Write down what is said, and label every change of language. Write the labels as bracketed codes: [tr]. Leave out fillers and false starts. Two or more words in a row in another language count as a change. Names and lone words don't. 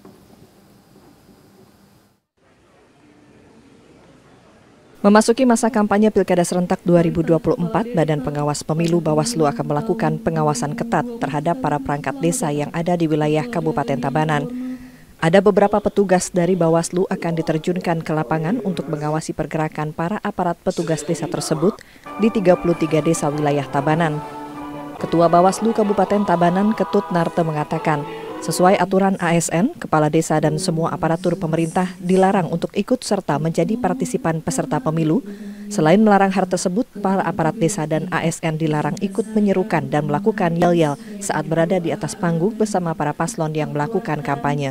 [id] Memasuki masa kampanye Pilkada serentak 2024, Badan Pengawas Pemilu Bawaslu akan melakukan pengawasan ketat terhadap para perangkat desa yang ada di wilayah Kabupaten Tabanan. Ada beberapa petugas dari Bawaslu akan diterjunkan ke lapangan untuk mengawasi pergerakan para aparat petugas desa tersebut di 33 desa wilayah Tabanan. Ketua Bawaslu Kabupaten Tabanan, Ketut Narte, mengatakan, sesuai aturan ASN, kepala desa dan semua aparatur pemerintah dilarang untuk ikut serta menjadi partisipan peserta pemilu. Selain melarang hal tersebut, para aparat desa dan ASN dilarang ikut menyerukan dan melakukan yel-yel saat berada di atas panggung bersama para paslon yang melakukan kampanye.